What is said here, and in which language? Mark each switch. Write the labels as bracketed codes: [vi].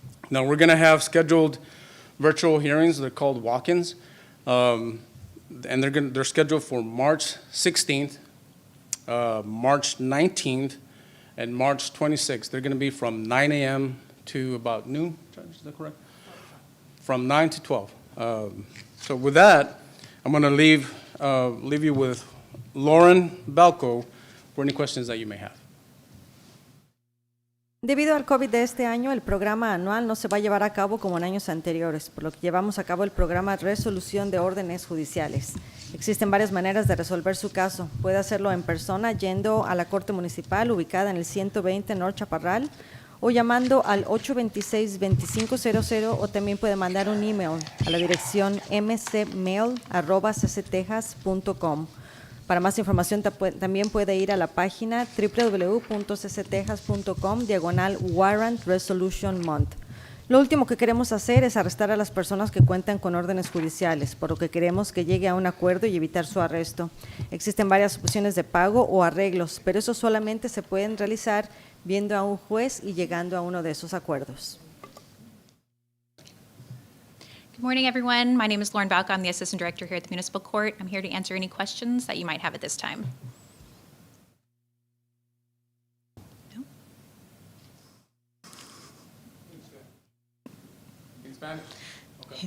[en] Now, we're going to have scheduled virtual hearings. They're called walk-ins, and they're scheduled for March 16th, March 19th, and March 26th. They're going to be from 9 a.m. to about noon. Judge, is that correct? From 9 to 12. So with that, I'm going to leave you with Lauren Balco for any questions that you may have. [es] Debido al COVID de este año, el programa anual no se va a llevar a cabo como en años anteriores, por lo que llevamos a cabo el programa Resolución de Órdenes Judiciales. Existen varias maneras de resolver su caso. Puede hacerlo en persona yendo a la Corte Municipal ubicada en el 120 North Chaparral o llamando al 826-2500 o también puede mandar un email a la dirección mcmail@cctexas.com. Para más información también puede ir a la página www.cctexas.com/Warrant Resolution Month. Lo último que queremos hacer es arrestar a las personas que cuentan con órdenes judiciales, por lo que queremos que llegue a un acuerdo y evitar su arresto. Existen varias opciones de pago o arreglos, pero eso solamente se pueden realizar viendo a un juez y llegando a uno de esos acuerdos. [en] Good morning, everyone. My name is Lauren Balco. I'm the Assistant Director here at the Municipal Court. I'm here to answer any questions that you might have at this time. No? In Spanish? Okay.